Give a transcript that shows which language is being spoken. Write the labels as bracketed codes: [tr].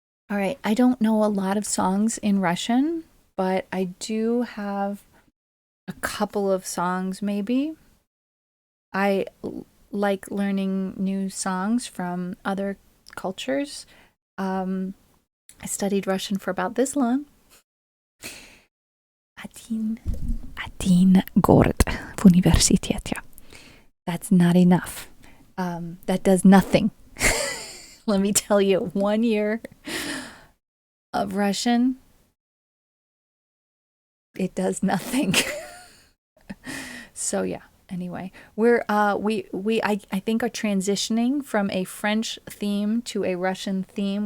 [en] All right, I don't know a lot of songs in Russian, but I do have a couple of songs maybe. I like learning new songs from other cultures. I studied Russian for about this long. [ru] Один год в университете. [en] That's not enough. That does nothing. Let me tell you, 1 year of Russian, it does nothing. So yeah. Anyway, I think are transitioning from a French theme to a Russian theme.